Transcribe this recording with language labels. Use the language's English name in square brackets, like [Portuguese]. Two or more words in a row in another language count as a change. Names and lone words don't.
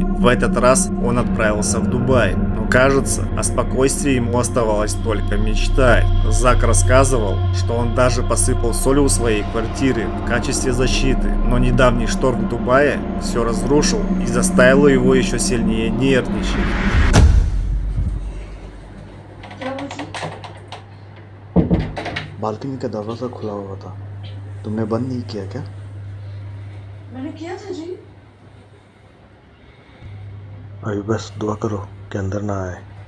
[Russian] В этот раз он отправился в Дубай. Но кажется, о спокойствии ему оставалось только мечтать. Зак рассказывал, что он даже посыпал соль у своей квартиры в качестве защиты. Но недавний шторм в Дубае все разрушил и заставил его еще сильнее нервничать. [Hindi] बालकनी का दरवाजा खुला हुआ था, तुमने बंद नहीं किया क्या? मैंने किया था जी। अभी बस दुआ करो कि अंदर ना आए।